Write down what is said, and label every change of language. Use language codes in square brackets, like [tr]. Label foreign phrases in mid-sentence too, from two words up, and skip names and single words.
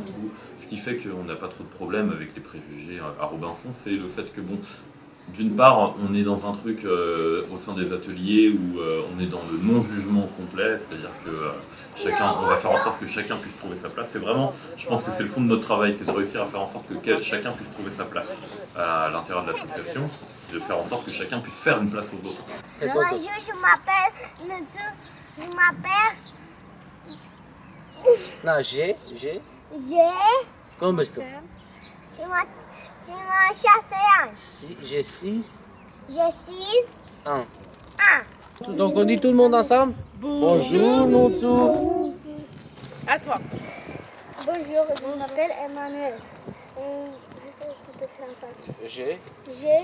[fr] Ce qui fait qu'on n'a pas trop de problèmes avec les préjugés à Robinson, c'est le fait que d'une part, on est dans un truc au sein des ateliers où on est dans le non-jugement complet, c'est-à-dire que on va faire en sorte que chacun puisse trouver sa place. C'est vraiment, je pense que c'est le fond de notre travail, c'est de réussir à faire en sorte que chacun puisse trouver sa place à l'intérieur de l'association, de faire en sorte que chacun puisse faire une place aux autres. Bonjour, je m'appelle... Non, G. [ro] Cum ești tu? Sima 6 ani. [fr] J'ai 6 J'ai 6 ans. ans. Donc on dit tout le monde ensemble? Bonjour, Noutou. À toi. Bonjour, je m'appelle Emmanuel. J'ai J'ai